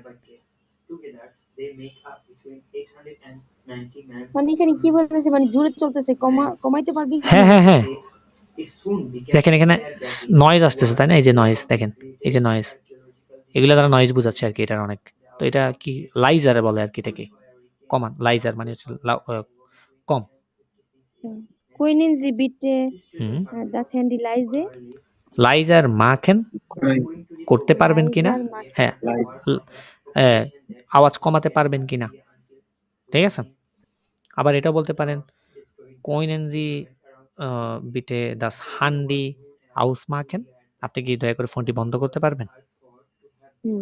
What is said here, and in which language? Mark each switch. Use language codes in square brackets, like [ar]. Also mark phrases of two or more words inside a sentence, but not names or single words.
[bn] মানে এখানে কি বলতেছে মানে জোরে চলতেছে কমাইতে পারবি কি? হ্যাঁ, হ্যাঁ, হ্যাঁ। দেখেন এখানে নয়েজ আসতেছে তাই না? এই যে নয়েজ দেখেন। এই যে নয়েজ। এগুলা দ্বারা নয়েজ বোঝাচ্ছে আরকি এটার অনেক। তো এটা কি লাইজার বলে আরকি এটাকে। কমান লাইজার মানে হচ্ছে কম। [de] Können Sie bitte [bn] হুম। [de] das Handy leise? leiser machen [bn] করতে পারবেন কিনা? [de] Leiser machen. [bn] হ্যাঁ। আওয়াজ কমাতে পারবেন কিনা? ঠিক আছে? আবার এটাও বলতে পারেন [de] Können Sie bitte das Handy ausmachen? [bn] আপনি কি দয়া করে ফোনটি বন্ধ করতে পারবেন? হুম।